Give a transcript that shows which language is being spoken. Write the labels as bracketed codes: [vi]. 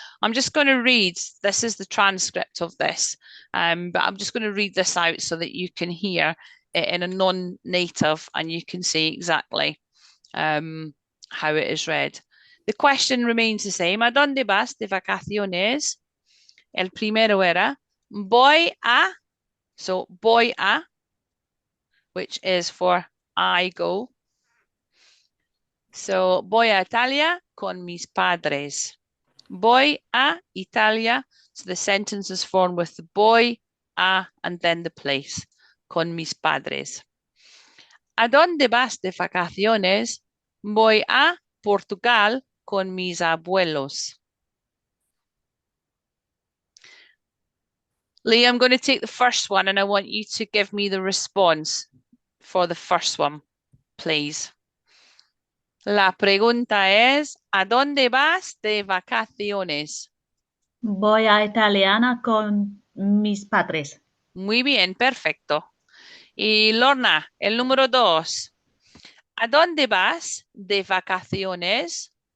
[en] I'm just going to read, this is the transcript of this, but I'm just going to read this out so that you can hear it in a non-native and you can see exactly how it is read. The question remains the same. [es] ¿A dónde vas de vacaciones? El primero era, voy a [en] So [es] voy a, [en] which is for I go. So [es] voy a Italia con mis padres. Voy a Italia. [en] So the sentence is formed with the [es] voy a [en] and then the place. [es] Con mis padres. ¿A dónde vas de vacaciones? Voy a Portugal con mis abuelos. [en] Lee, I'm going to take the first one and I want you to give me the response for the first one, please. La pregunta es, ¿a dónde vas de vacaciones? Voy a Italiana con mis padres. Muy bien, perfecto. Y Lorna, el número 2. ¿A dónde vas de vacaciones?